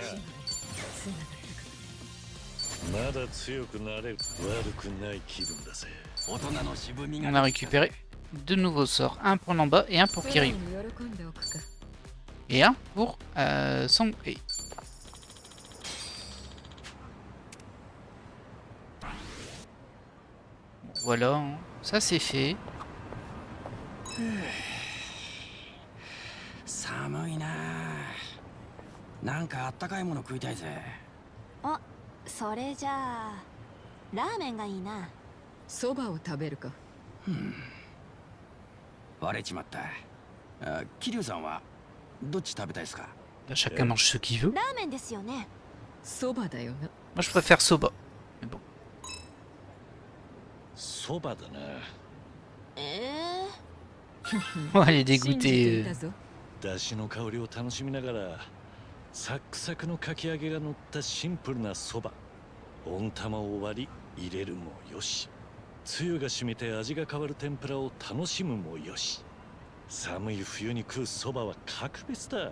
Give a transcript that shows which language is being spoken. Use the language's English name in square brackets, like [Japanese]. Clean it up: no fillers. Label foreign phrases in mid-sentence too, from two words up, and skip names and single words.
[French] On a récupéré deux nouveaux sorts. Un pour Namba et un pour Kiryu. Et un pour Song-Hye. Voilà, hein. Ça c'est fait. [Japanese] 寒いななんかあったかいもの食いたいぜあ、それじゃあラーメンがいいな。そばを食べるか。割れちまった桐生さんはどっち食べたいですか [French] Chacun mange ce qu'il veut. [Japanese] ラーメンですよね。そばだよな。 [French] Moi je préfère soba. Mais bon. [Japanese] そばだな。 [French] Oh, elle est dégoûtée. [Japanese] だしの香りを楽しみながらサックサクのかき揚げが乗ったシンプルなそば。温玉を割り入れるもよし、つゆが染みて味が変わる天ぷらを楽しむもよし、寒い冬に食うそばは格別だ。